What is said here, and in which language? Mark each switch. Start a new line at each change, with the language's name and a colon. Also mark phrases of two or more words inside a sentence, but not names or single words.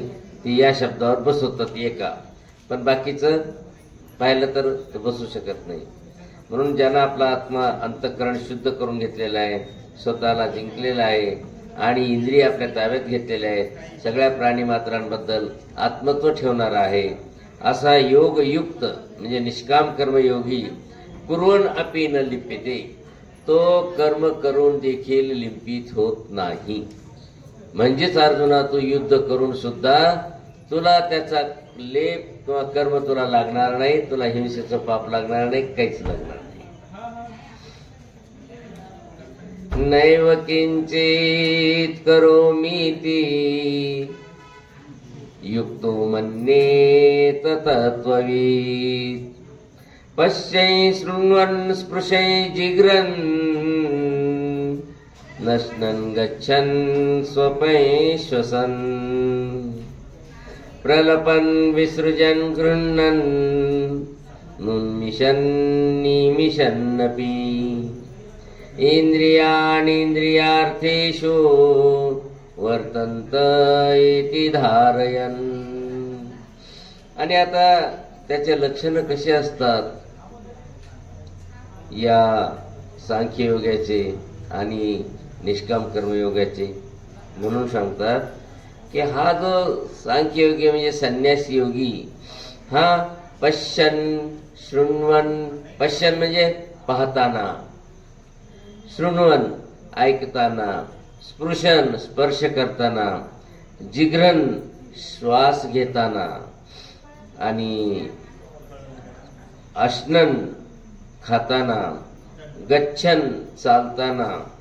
Marathi: ती या शब्दावर बसवतात एका, पण बाकीचं पाहिलं तर ते बसू शकत नाही. म्हणून ज्यांना आपला आत्मा अंतःकरण शुद्ध करून घेतलेला आहे, स्वतःला जिंकलेला आहे आणि इंद्रिय आपल्या ताब्यात घेतलेले आहेत, सगळ्या प्राणीमात्रांबद्दल आत्मत्व ठेवणारा आहे, असा योगयुक्त म्हणजे निष्काम कर्मयोगी
Sanskrit: कुर्वन् अपि न लिप्यते.
Marathi: तो कर्म करून देखील लिंपित होत नाही. म्हणजेच अर्जुना, तू युद्ध करून सुद्धा तुला त्याचा लेप किंवा कर्म तुला लागणार नाही, तुला हिंसेचं पाप लागणार नाही, काहीच लागणार नाही.
Sanskrit: नैव किंचित करोमीति युक्तो मन्येत तत्त्ववित् पश्यै शृण्वन् स्पृशै जिघ्रन् नश्नन् गच्छन् स्वपै श्वसन् प्रलपन् विसृजन् गृह्णन् नुन्मिषन् निमिषन्नपि इंद्रियाणीन्द्रियार्थेषु वर्तन्त इति धारयन्.
Marathi: आणि आता त्याचे लक्षणं कसे असतात या सांख्ययोगाचे आणि निष्काम कर्मयोगाचे, म्हणून सांगतात की हा जो सांख्ययोगी म्हणजे संन्यासी योगी, हा
Sanskrit: पश्यन् शृण्वन्.
Marathi: पश्यन् म्हणजे पाहताना, शृण्वन् ऐकताना, स्पृशन स्पर्श करताना, जिघ्रन् श्वास घेताना आणि अश्नन् खाताना, गच्छन् चालताना,